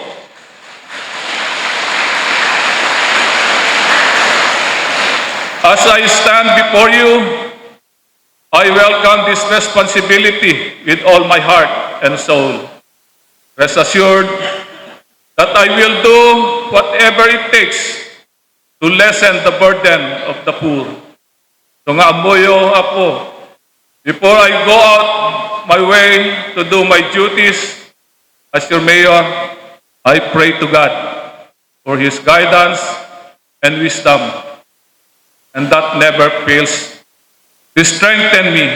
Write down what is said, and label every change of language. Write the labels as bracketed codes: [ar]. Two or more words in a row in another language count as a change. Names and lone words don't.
[en] As I stand before you, I welcome this responsibility with all my heart and soul. Rest assured that I will do whatever it takes to lessen the burden of the poor. [ilo] So nga amoyo apo, [en] before I go out my way to do my duties as your mayor, I pray to God for His guidance and wisdom, and that never fails to strengthen me.